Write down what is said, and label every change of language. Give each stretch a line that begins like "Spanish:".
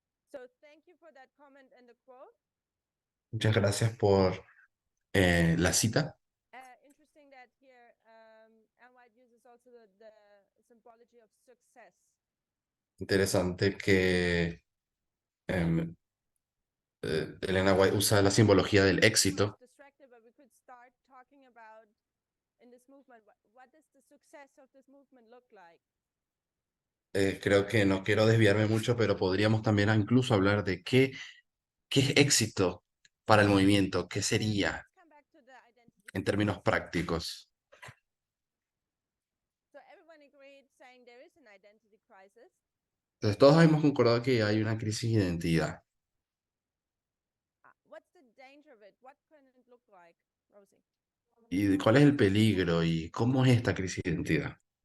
English: So thank you for that comment and the quote.
Spanish: Muchas gracias por la cita.
English: Interesting that here Ellen White uses also the symbology of success.
Spanish: Interesante que Elena White usa la simbología del éxito.
English: Distracted, but we could start talking about in this movement. What does the success of this movement look like?
Spanish: Creo que no quiero desviarme mucho, pero podríamos también incluso hablar de qué es éxito para el movimiento, qué sería
English: Let's come back to the identity.
Spanish: en términos prácticos.
English: So everyone agreed saying there is an identity crisis.
Spanish: Entonces, todos hemos concordado que hay una crisis de identidad.
English: What's the danger of it? What can it look like, Rosie?
Spanish: ¿Y cuál es el peligro y cómo es esta crisis de identidad?